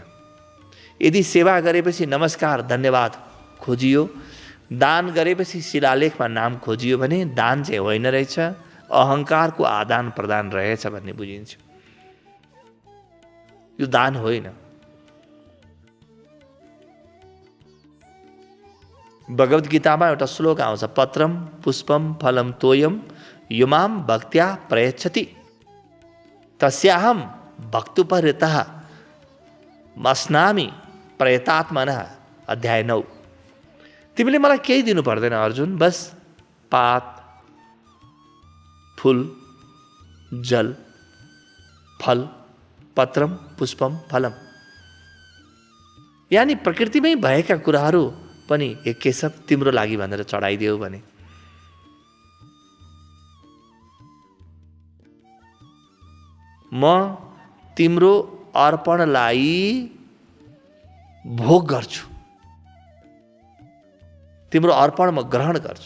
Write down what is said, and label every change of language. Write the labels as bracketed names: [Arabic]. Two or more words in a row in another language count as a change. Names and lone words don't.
[Nepali] यदि सेवा गरेपछि नमस्कार धन्यवाद खोजियो, दान गरेपछि शिलालेखमा नाम खोजियो भने दान चाहिँ होइन रहेछ, अहङ्कारको आदान प्रदान रहेछ भन्ने बुझिन्छ। यो दान होइन। भगवत गीतामा एउटा श्लोक आउँछ, [Sanskrit] पत्रम पुष्पम फलम तोयम युमाम भक्त्या प्रयच्छति तस्याहम भक्तुपहृतः मस्नामि प्रयतात्मनः। [Nepali] अध्याय 9। तिमीले मलाई केही दिनु पर्दैन अर्जुन, बस पात, फूल, जल, फल, [Sanskrit] पत्रम पुष्पम फलम, [Nepali] यानी प्रकृतिमै भएका कुराहरू पनि हे केशव तिम्रो लागि भनेर चढाइदियो भने म तिम्रो अर्पणलाई भोग गर्छु, तिम्रो अर्पण म ग्रहण गर्छु।